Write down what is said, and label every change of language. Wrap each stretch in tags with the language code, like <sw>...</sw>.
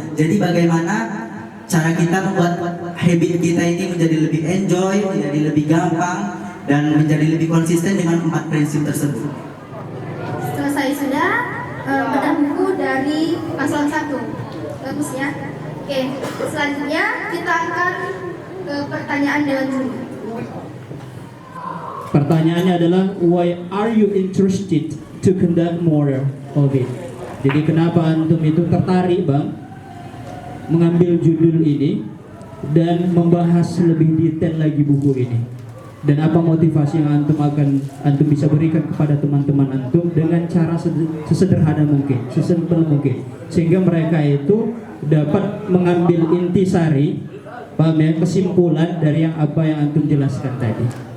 <id>Jadi bagaimana cara kita membuat habit kita ini menjadi lebih enjoy, menjadi lebih gampang, dan menjadi lebih konsisten dengan 4 prinsip tersebut. Selesai sudah bedah buku dari paslon 1. Bagus ya. Oke, selanjutnya kita akan ke pertanyaan dewan juri. Pertanyaannya adalah,</id> <en>why are you interested to conduct more of it?</en> <id>Jadi kenapa antum itu tertarik bang mengambil judul ini dan membahas lebih detail lagi buku ini? Dan apa motivasi yang antum bisa berikan kepada teman-teman antum dengan cara sesederhana mungkin, sesimpel mungkin, sehingga mereka itu dapat mengambil intisari, paham ya, kesimpulan dari apa yang antum jelaskan tadi.</id>